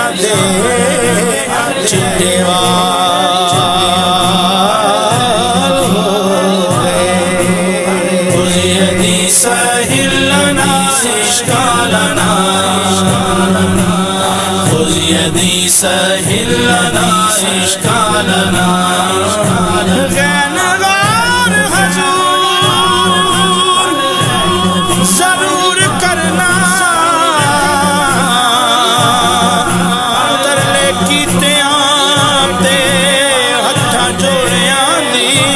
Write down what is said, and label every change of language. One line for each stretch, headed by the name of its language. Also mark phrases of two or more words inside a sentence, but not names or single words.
Punjabi: چٹے وال ہو گئے
Arabic: خذ یدی سہل لنا اشکالنا خذ یدی سہل لنا اشکالنا
Punjabi: ضرور کرنا ترلے کیتے آتے ہتھاں جوڑیاں دی